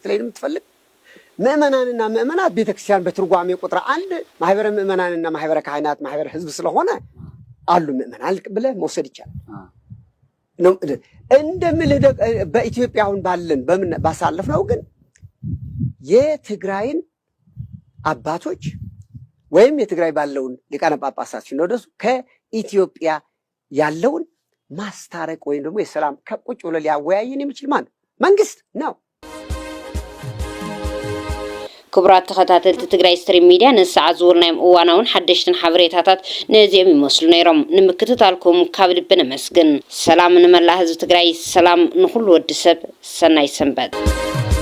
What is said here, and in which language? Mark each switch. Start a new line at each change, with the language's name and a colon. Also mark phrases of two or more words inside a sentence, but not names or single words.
Amharic: ልትለኝ የምትፈልግ ምእመናንና ምእመናት ቤተክርስቲያን በትርጓሜ ቁጥር 1 ማህበረ ምእመናንና ማህበረ ካህናት ማህበረ ህዝብ ስለሆነ አሉ ምእመናን ብለህ መውሰድ ይቻላል ነው እንደምልህ በኢትዮጵያ አሁን ባለን ባሳለፍነው ግን የትግራይን አባቶች ወይም የትግራይ ባለውን ሊቃነ ጳጳሳት ሲኖዶሱ ከኢትዮጵያ ያለውን ማስታረቅ ወይም ደግሞ የሰላም ከቁጭ ብሎ ሊያወያየን የሚችል ማን መንግስት ነው
Tigrinya: ክቡራት ተኸታተልቲ ትግራይ ስትሪም ሚድያ ንሰዓት ዝውርናዮም እዋናውን ሓደሽትን ሓበሬታታት ነዚኦም ይመስሉ ነይሮም ንምክትታልኩም ካብ ልቢ ነመስግን ሰላም ንመላ ህዝቢ ትግራይ ሰላም ንኩሉ ወዲ ሰብ ሰናይ ሰንበት